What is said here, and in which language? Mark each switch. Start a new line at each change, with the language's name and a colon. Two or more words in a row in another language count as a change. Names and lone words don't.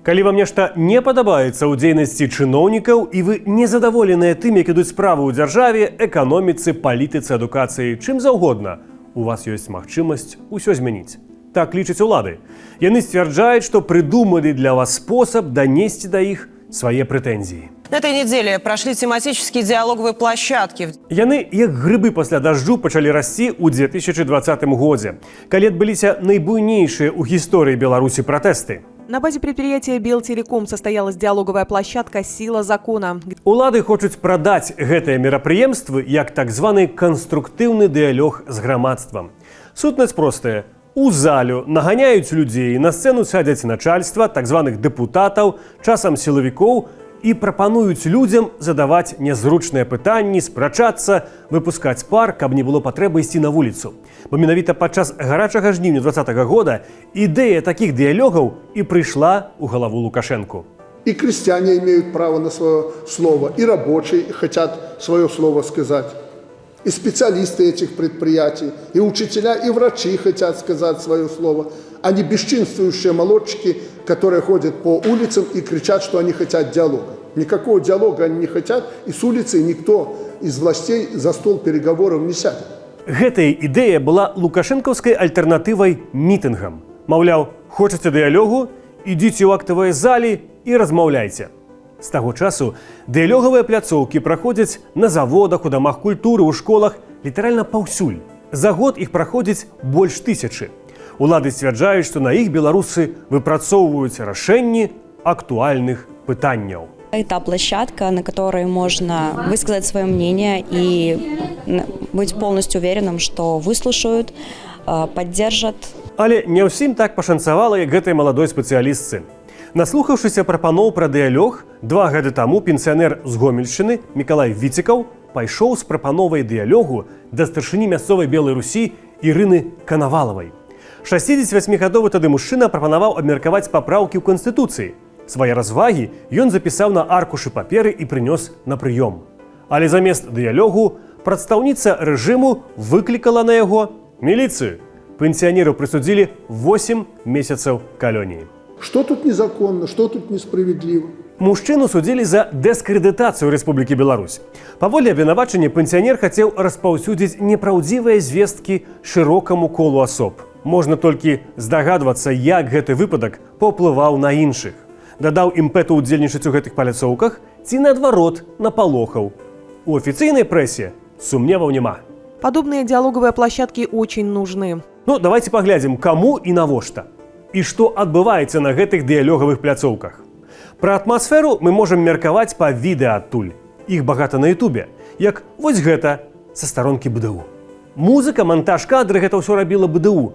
Belarusian: Калі вам нешта не падабаецца ў дзейнасці чыноўнікаў і вы незадаволеныя тым, як ідуць справы ў дзяржаве, эканоміцы, палітыцы, адукацыі, чым заўгодна, у вас ёсць магчымасць усё змяніць. Так лічаць улады. Яны сцвярджаюць, што прыдумалі для вас спосаб данесці да іх свае прэтэнзіі.
Russian: На этой неделе прошли тематические диалоговые площадки.
Belarusian: Яны, як грыбы пасля дажджу, пачалі расці ў 2020 годзе, калі адбыліся найбуйнейшыя ў гісторыі Беларусі пратэсты.
Russian: На базе предприятия «Белтелеком» состоялась диалоговая площадка «Сила закона».
Belarusian: Улады хочуць прадаць гэтыя мерапрыемствы як так званы канструктыўны дыялог з грамадствам. Сутнасць простая. У залю наганяюць людзей, на сцэну садзяць начальства, так званых дэпутатаў, часам сілавікоў, і прапануюць людзям задаваць нязручныя пытанні, спрачацца, выпускаць пар, каб не было патрэбы ісці на вуліцу. Бо менавіта падчас гарачага жніўня 2020 года ідэя такіх дыялогаў і прыйшла ў галаву Лукашэнку.
Russian: И крестьяне имеют право на свое слово, и рабочие хотят свое слово сказать, и специалисты этих предприятий, и учителя, и врачи хотят сказать свое слово, а не бесчинствующие молодчики, которые ходят по улицам и кричат, что они хотят диалога. Никакого диалога они не хотят, и с улицы никто из властей за стол переговоров не сядет.
Belarusian: Гэтая ідэя была лукашэнкаўскай альтэрнатывай мітынгам. Маўляў, хочаце дыялогу, ідзіце ў актавыя залі і размаўляйце. З таго часу дыялогавыя пляцоўкі праходзяць на заводах, у дамах культуры, у школах, літаральна паўсюль. За год іх праходзіць больш 1000. Улады сцвярджаюць, што на іх беларусы выпрацоўваюць рашэнні актуальных пытанняў.
Russian: Это площадка, на которой можно высказать свое мнение и быть полностью уверенным, что выслушают, поддержат.
Belarusian: Але не ўсім так пашанцавала, як гэтай маладой спецыялістцы. Наслухаўшыся прапаноў пра дыялог, 2 гады таму пенсіянер з Гомельшчыны Мікалай Віцікаў пайшоў з прапановай дыялогу да старшыні мясцовай Белай Русі Ірыны Канавалавай. 68гадовы тады мужчына прапанаваў абмеркаваць папраўкі ў Канстытуцыі. Свае развагі ён запісаў на аркушы паперы і прынёс на прыём. Але замест дыялогу прадстаўніца рэжыму выклікала на яго міліцыю. Пенсіянеру прысудзілі 8 месяцаў калоніі.
Russian: Что тут незаконно, что тут несправедливо?
Belarusian: Мужчыну судзілі за дыскрэдытацыю Рэспублікі Беларусь. Паводле абвінавачання пенсіянер хацеў распаўсюдзіць непраўдзівыя звесткі шырокаму колу асоб. Можна толькі здагадвацца, як гэты выпадак паўплываў на іншых. Дадаў імпэту ўдзельнічаць у гэтых паляцоўках ці, наадварот, напалохаў. У афіцыйнай прэсе сумневаў няма.
Russian: Подобные диалоговые площадки очень нужны.
Belarusian: Ну, давайте паглядзім, каму і навошта. І што адбываецца на гэтых дыялогавых пляцоўках. Пра атмасферу мы можам меркаваць па відэа адтуль. Іх багата на ютубе, як вось гэта са старонкі БДУ. Музыка, монтаж кадры, гэта ўсё рабіла БДУ.